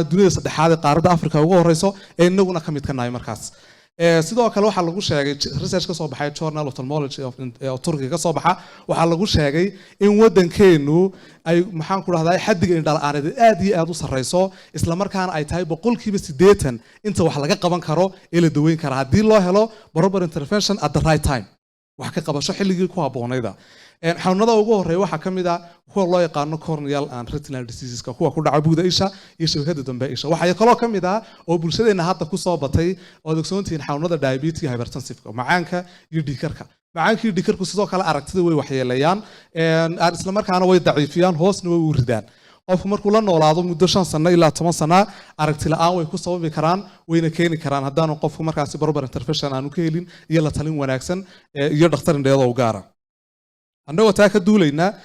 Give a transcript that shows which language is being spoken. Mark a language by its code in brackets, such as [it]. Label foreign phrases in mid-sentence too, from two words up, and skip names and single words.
[so] dunida saddexaad ee qaaradda Afrika ugu horeyso ee inaguna kamid ka nahay markaas sidoo kale waxa lagu sheegay research ka soo baxay Journal of Ophthalmology of Turkey ka soo baxa waxa lagu sheegay in wadankeenu ay maxaan ku raahdaa xaddiga indhalaaneed aad iyo aad u sareyso isla markaana ay tahay 80% inta wax laga qaban karo ee la daweyn karo hadii loo helo [en] proper intervention at the right time [so] wax ka qabasho xilligii ku haboonayda xanuunada ugu horeeya waxa kamid ah kuwa loo yaqaan [en] corneal and retinal diseases [so] kuwa ku dhaca buuda isha iyo shabakada dambe isha waxa kale oo kamid ah oo bulshadeena hadda ku soo batay oo ogsoontiin xanuunada diabetes iyo hypertensive macaanka iyo dhiigkarka macaanka iyo dhiigkarku sidoo kale aragtida way waxyeeleeyaan isla markaana way daciifiyaan hoosna way u ridaan qofku markuu la noolaado muddo 5 sano ilaa 10 sano aragti la'aan way ku sababi karaan wayna keeni karaan haddaan qofku markaasi [en] proper intervention [so] aanu ka helin iyo la talin wanaagsan iyo dhakhtar indheedo u gaara annagoo taa ka duulayna